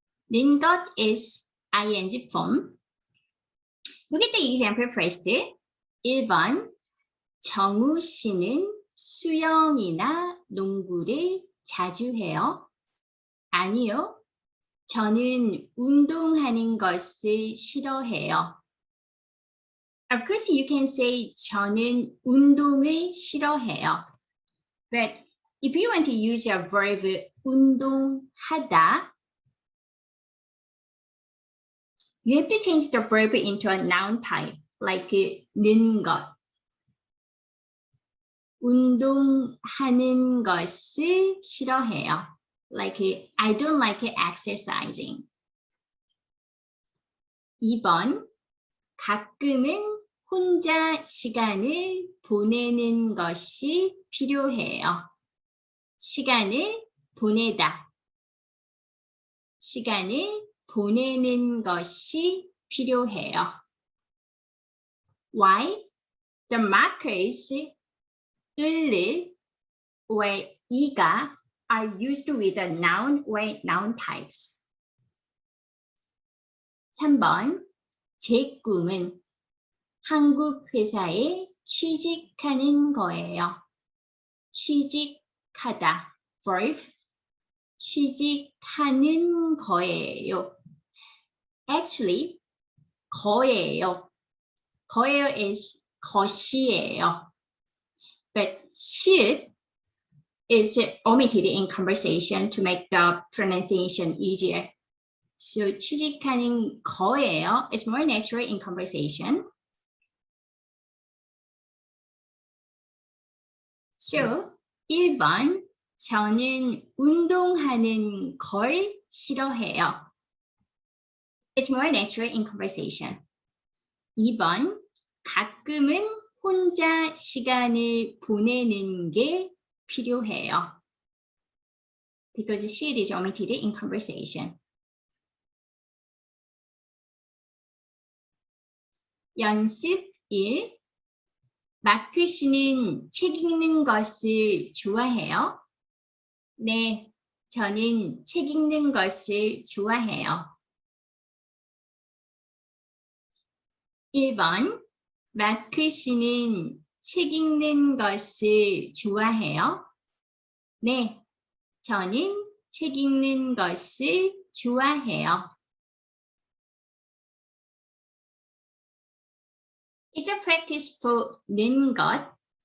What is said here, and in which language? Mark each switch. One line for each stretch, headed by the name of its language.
Korean: 는 것
English: is ing form. Look at the example first.
Korean: 1번. 정우 씨는 수영이나 농구를 자주 해요? 아니요. 저는 운동하는 것을 싫어해요.
English: Of course, you can say
Korean: 저는 운동을 싫어해요.
English: But if you want to use a verb
Korean: 운동하다,
English: you have to change the verb into a noun type, like
Korean: 는 것. 운동하는 것을 싫어해요.
English: Like I don't like exercising.
Korean: 2번. 가끔은 혼자 시간을 보내는 것이 필요해요. 시간을 보내다. 시간을 보내는 것이 필요해요.
English: Why? The markers 을 or 이가 are used with a noun or noun types.
Korean: 3번. 제 꿈은 한국 회사에 취직하는 거예요. 취직하다. 취직하다. verb. 취직하는 거예요.
English: Actually,
Korean: 거예요. 거예요 is 것이에요.
English: But should is omitted in conversation to make the pronunciation easier. So
Korean: 취직하는 거예요
English: is more natural in conversation.
Korean: So 1번 저는 운동하는 걸 싫어해요.
English: It's more natural in conversation.
Korean: 2번 가끔은 혼자 시간을 보내는 게 필요해요.
English: Because should is omitted in conversation.
Korean: 연습 1. 마크 씨는 책 읽는 것을 좋아해요? 네, 저는 책 읽는 것을 좋아해요. 1번, 마크 씨는 책 읽는 것을 좋아해요? 네, 저는 책 읽는 것을 좋아해요.
English: It's a practice for
Korean: 는 것.